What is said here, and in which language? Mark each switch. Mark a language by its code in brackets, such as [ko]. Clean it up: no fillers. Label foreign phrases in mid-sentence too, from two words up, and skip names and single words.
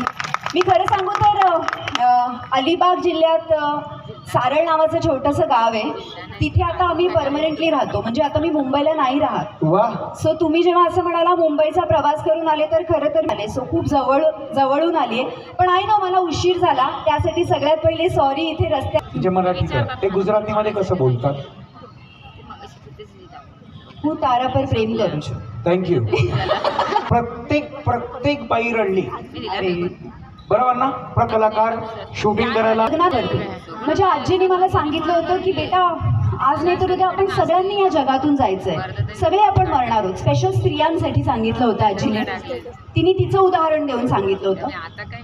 [mr] मी खरं सांगू तर अलिबाग जिल्ह्यात सारळ नावाचं छोटंसं गाव आहे, तिथे आता आम्ही परमनंटली राहतो. म्हणजे आता मी मुंबईला नाही राहत. सो तुम्ही जेव्हा असं म्हणाला मुंबईचा प्रवास करून आले तर खरं तर आले, सो खूप जवळून आली आहे. पण आहे ना मला उशीर झाला त्यासाठी सगळ्यात पहिले सॉरी. इथे रस्त्यात जे मराठीत आहे ते गुजरातीमध्ये कसं बोलतात? [gu] હું તારા પર પ્રેમ કરું છું. [mr] थँक्यू. प्रत्येक बाई रडली बरोबर ना? कलाकार शूटिंग करायला लग्न करते. माझ्या आजीने मला सांगितलं होतं की बेटा आज नाही तर उद्या आपण सगळ्यांनी या जगातून जायचंय, सगळे आपण मरणार आहोत. स्पेशल स्त्रियांसाठी सांगितलं होतं आजीने. तिने तिचं उदाहरण देऊन सांगितलं होतं.